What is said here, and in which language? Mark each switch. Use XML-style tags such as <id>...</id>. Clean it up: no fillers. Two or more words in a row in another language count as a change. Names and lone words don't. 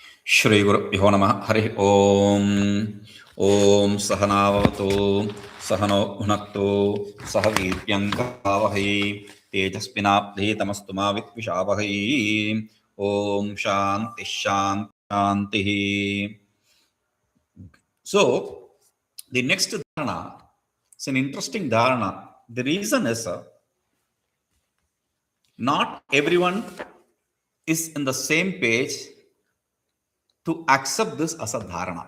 <sa>ಶ್ರೀ ಗುರುಭ್ಯೋ ನಮಃ ಹರಿ ಓಂ. ಓಂ ಸಹನಾವವತು ಸಹನೋ ಭುನಕ್ತು ಸಹ ವೀರ್ಯಂಕರಾವಹೈ ತೇಜಸ್ವಿನಾಬ್ಧೀತಮಸ್ತು ಮಾ ವಿದ್ವಿಷಾವಹೈ. ಓಂ ಶಾಂತಿ ಶಾಂತಿ ಶಾಂತಿ.</sa> <en>So the next dharana is an interesting dharana. The reason is not everyone is in the same page to accept this as a dharana.</en>